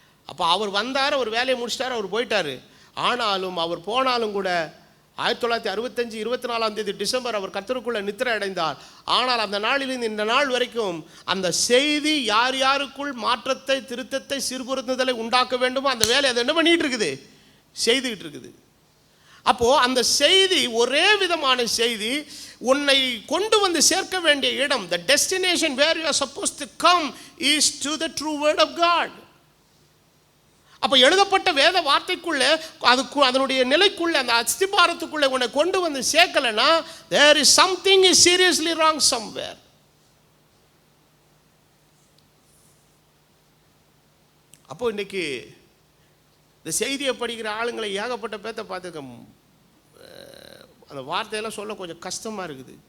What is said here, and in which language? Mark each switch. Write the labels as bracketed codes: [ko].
[ta] அப்போ அவர் வந்தார், அவர் வேலையை முடிச்சிட்டார், அவர் போயிட்டார். ஆனாலும் அவர் போனாலும் கூட 1965 24 டிசம்பர் அவர் கர்த்தருக்குள்ள நித்திரை அடைந்தார். ஆனால் அந்த நாளிலிருந்து இந்த நாள் வரைக்கும் அந்த செய்தி யார் யாருக்குள் மாற்றத்தை, திருத்தத்தை, சீர்பொருந்துதலை உண்டாக்க வேண்டுமோ அந்த வேலை அதை என்ன பண்ணிட்டு இருக்குது? செய்துகிட்டு இருக்குது. அப்போ அந்த செய்தி ஒரே விதமான செய்தி உன்னை கொண்டு வந்து சேர்க்க வேண்டிய இடம், [en] the destination where you are supposed to come is to the true word of God. [ta] அப்போ எழுதப்பட்ட வேத வார்த்தைக்குள்ளே அதனுடைய நிலைக்குள்ளே அந்த அஸ்திபாரத்துக்குள்ளே உன்னை கொண்டு வந்து சேர்க்கலைன்னா [en] there is something is seriously wrong somewhere. [ta] அப்போ இன்னைக்கு இந்த செய்தியை படிக்கிற ஆளுங்களை ஏகப்பட்ட பேர்த்த பார்த்துக்க, அந்த வார்த்தையெல்லாம் சொல்ல கொஞ்சம் கஷ்டமாக இருக்குது.